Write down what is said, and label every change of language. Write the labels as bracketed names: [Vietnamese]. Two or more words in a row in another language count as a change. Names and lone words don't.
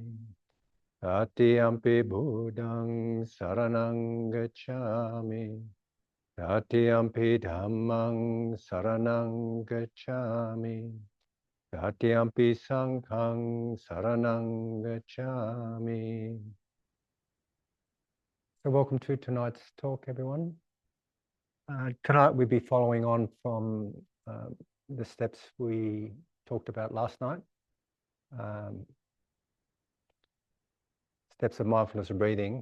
[Pali] Tatiyampi buddhang saranang gacchami. Tatiyampi dhammang saranang gacchami. Tatiyampi sanghang saranang gacchami. [English] So welcome to tonight's talk, everyone. Tonight we'll be following on from the steps we talked about last night. Steps of mindfulness and breathing.